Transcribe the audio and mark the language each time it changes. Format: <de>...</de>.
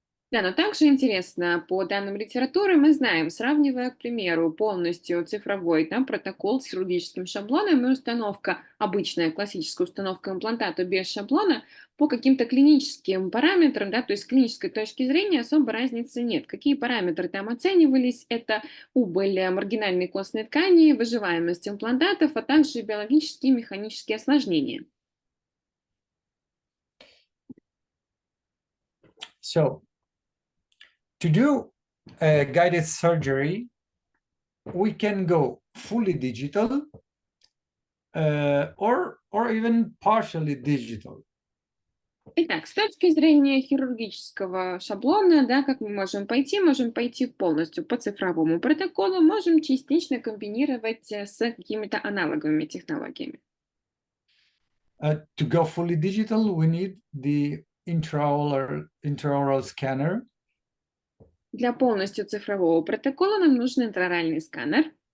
<ru>Да, но также интересно, по данным литературы мы знаем, сравнивая, к примеру, полностью цифровой протокол с хирургическим шаблоном и установка, обычная классическая установка имплантата без шаблона, по каким-то клиническим параметрам, да, то есть с клинической точки зрения особо разницы нет. Какие параметры там оценивались? Это убыль маргинальной костной ткани, выживаемость имплантатов, а также биологические и механические осложнения.</ru> <en>So, to do a guided surgery, we can go fully digital or even partially digital.</en> <ru>Итак, с точки зрения хирургического шаблона, да, как мы можем пойти? Можем пойти полностью по цифровому протоколу, можем частично комбинировать с какими-то аналоговыми технологиями.</ru> <en>To go fully digital, we need the intraoral scanner.</en> <ru>Для полностью цифрового протокола нам нужен интраоральный сканер.</ru>